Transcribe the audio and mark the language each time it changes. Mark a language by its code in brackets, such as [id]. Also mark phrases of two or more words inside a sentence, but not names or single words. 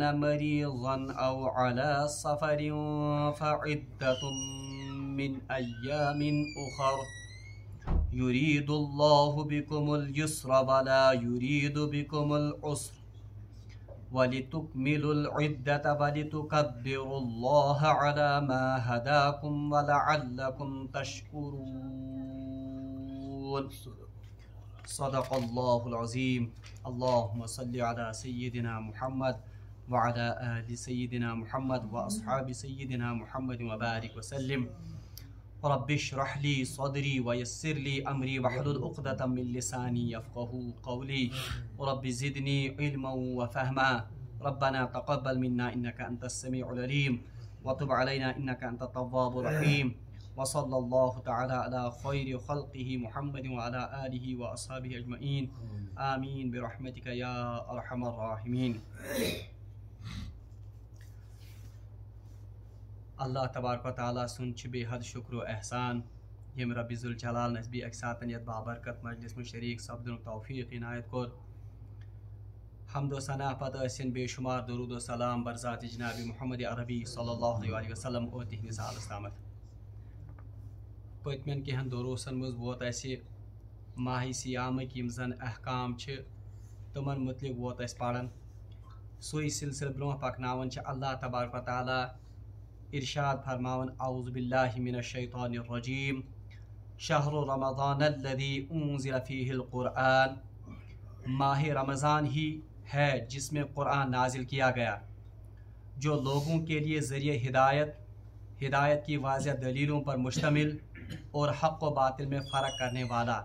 [ar] مریضا او علی سفر فعدۃ من ایام اخر، یرید اللہ بکم الیسر ولا یرید بکم العسر، وَلِتُكْمِلُوا الْعِدَّةَ وَلِتُكَبِّرُوا اللَّهَ عَلَى مَا هَدَاكُمْ وَلَعَلَّكُمْ تَشْكُرُونَ۔ صدق اللہ العظیم۔ اللہم صلی علی سیدنا محمد وعلی آل سیدنا محمد واصحاب سیدنا محمد وبارک وسلم۔ رب اشرح لی صدری ویسر لی امری واحلل عقدۃ من لسانی یفقہوا قولی، رب زدنی علما وفہما، ربنا تقبل منا انک انت السمیع العلیم وتب علینا انک انت التواب الرحیم، وصلی اللہ تعالی علی خیر خلقہ محمد وعلی آلہ واصحابہ اجمعین، آمین برحمتک یا ارحم الراحمین۔ [ks] اللہ تبارک و تعالیٰ سن بے حد شکر و احسان، یم رب ذوالجلال نسبی اک ساتن یت بابرکت مجلس میں شریک سپدن توفیق عنایت کور۔ حمد و ثنا پتہ ٲسِن بے شمار درود و سلام برذات جناب محمد عربی [ar] صلی اللہ علیہ وسلم [ks] اور تہندس آلس تامت۔ پتمن کینٛہن دروسن مز ووت اسہِ ماہ سیامٕکۍ یِم زن احکام چھِ تمن متعلق ووت اسہِ پرن، سُے سلسلہٕ برونٛہہ پکناوان چھِ اللہ تبارک و تعالیٰ ارشاد فرماون، [ar] اعوذ باللہ من الشیطان الرجیم، شہر رمضان الذی انزل فیہ القرآن، [ur] ماہ رمضان ہی ہے جس میں قرآن نازل کیا گیا، جو لوگوں کے لیے ذریعہ ہدایت کی واضح دلیلوں پر مشتمل اور حق و باطل میں فرق کرنے والا۔